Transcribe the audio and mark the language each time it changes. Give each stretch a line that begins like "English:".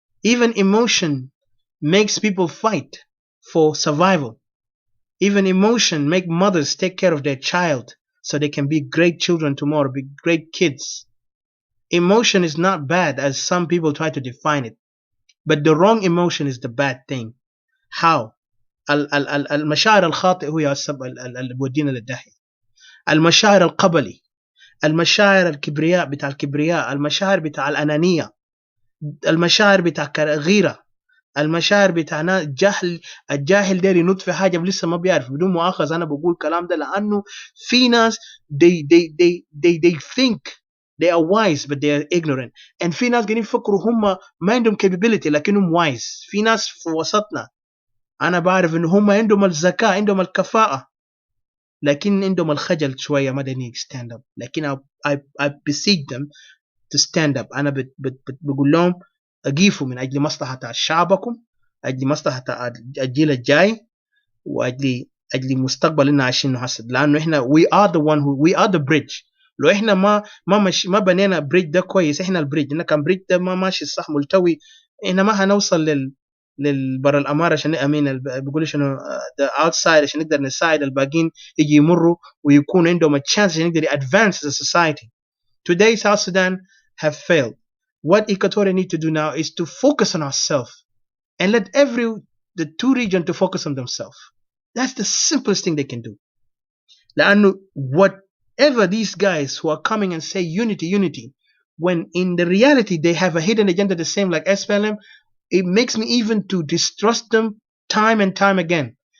English: Even emotion makes people fight for survival. Even emotion make mothers take care of their child so they can be great children tomorrow, be great kids. Emotion is not bad as some people try to define it, but the wrong emotion is the bad thing. How?
Arabic: المشاعر الخاطئة هو السبب اللي بودينا للداهية. المشاعر القبلي، المشاعر الكبرياء بتاع الكبرياء، المشاعر بتاع الأنانية، المشاعر بتاع غيرة، المشاعر بتاعنا الجهل. الجاهل داير ينط في حاجة لسه ما بيعرف. بدون مؤاخذة أنا بقول الكلام ده لأنه في ناس
English: they think they are wise but they are ignorant.
Arabic: and في ناس قاعدين يفكروا هم ما عندهم capability لكنهم wise. في ناس في وسطنا أنا بعرف إن هم عندهم الذكاء، عندهم الكفاءة، لكن عندهم الخجل شوية ما دني
English: stand up. لكن I beseech them to stand up.
Arabic: أنا بقول لهم أقيفوا من أجل مصلحة شعبكم، أجل مصلحة الجيل الجاي، وأجل مستقبلنا عايشينه هسه. لأنه إحنا
English: we are the bridge.
Arabic: لو إحنا ما بنينا بريدج ده كويس، إحنا البريدج. إحنا كان بريدج ده ما ماشي صح ملتوي، إحنا ما هنوصل للبر الأمارة عشان أمين بيقولوا شنو
English: the outside
Arabic: عشان نقدر نساعد الباقين يجي يمروا ويكون عندهم
English: a chance
Arabic: عشان نقدر
English: advance the society. Today South Sudan have failed. What Equatorial need to do now is to focus on ourselves and let the two regions to focus on themselves. That's the simplest thing they can do. لأنه whatever these guys who are coming and say unity, when in the reality they have a hidden agenda the same like SPLM, it makes me even to distrust them time and time again.